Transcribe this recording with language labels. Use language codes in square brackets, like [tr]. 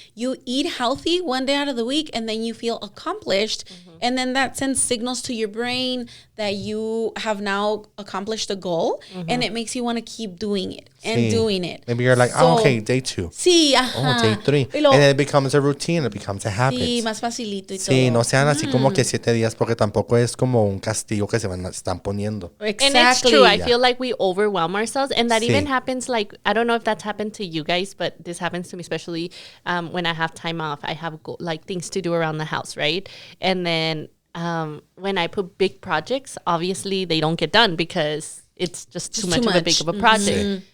[en] You eat healthy one day out of the week and then you feel accomplished. And then that sends signals to your brain that you have now accomplished a goal. And it makes you want to keep doing it and [es] Sí. [en] doing it. Maybe you're like, So, okay, day 2. [es] Sí, [en] Oh, [es] ajá. [en] day 3. [es] Y luego, [en] And then it becomes a routine. It becomes a habit. [es] sí, más facilito y Sí, todo. no sean así como que 7 días porque tampoco es como un castigo que se están poniendo. [en] Exactly. And it's true. I feel like we overwhelm ourselves. And that [es] Sí. [en] even happens, like, I don't know if that's happened to you guys, but this happens to me, especially when I have time off. I have, like, things to do around the house, right? And then when I put big projects, obviously they don't get done because it's just too much of a big of a project.